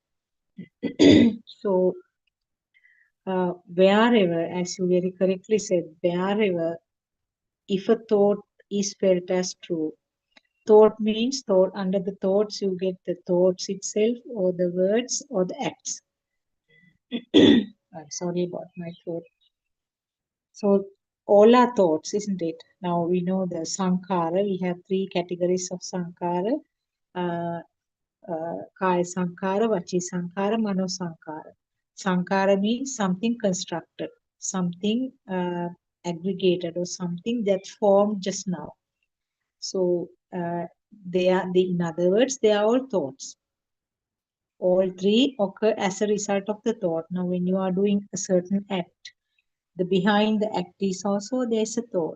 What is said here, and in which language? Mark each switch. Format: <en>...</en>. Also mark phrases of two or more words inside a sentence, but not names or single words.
<en>So, wherever, as you very correctly said, wherever, if a thought is felt as true, thought means thought, under the thoughts you get the thoughts itself or the words or the acts. I'm sorry about my throat. So all our thoughts, isn't it? Now we know the sankhara, we have three categories of sankhara.</en> <pi>Kaya sankhara, vachi sankhara, mano sankhara.</pi> <en>Sankhara means something constructed, something aggregated or something that formed just now. So in other words, they are all thoughts. All three occur as a result of the thought. Now, when you are doing a certain act, the behind the act is also there is a thought.</en>